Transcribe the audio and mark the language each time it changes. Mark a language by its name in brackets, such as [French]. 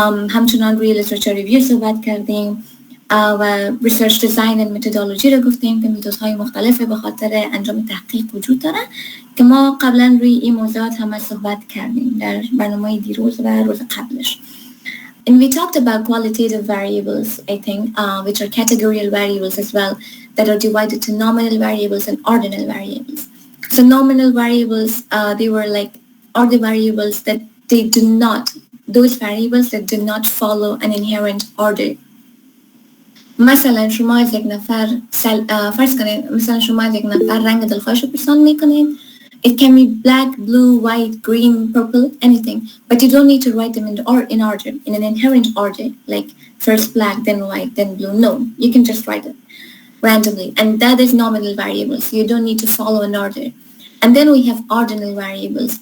[Persian] همچنان روی لیترچر ریویو صحبت کردیم و ریسرچ دیزاین و متدولوژی رو گفتیم که میتودهای مختلف به خاطر انجام تحقیق وجود داره که ما قبلا روی این موضوعات هم صحبت کردیم در برنامه دیروز و روز قبلش. [English] And we talked about qualitative variables, I think, which are categorical variables as well, that are divided to nominal variables and ordinal variables. So nominal variables, they were like, are the variables that they do not, those variables that do not follow an inherent order. [Persian] مثلا شما از یک نفر فرض کنید مثلا شما از یک نفر رنگ دلخواهش رو پرسان میکنید. [English] It can be black, blue, white, green, purple, anything, but you don't need to write them in order, in an inherent order, like first black, then white, then blue. No, you can just write it randomly, and that is nominal variables. You don't need to follow an order. And then we have ordinal variables.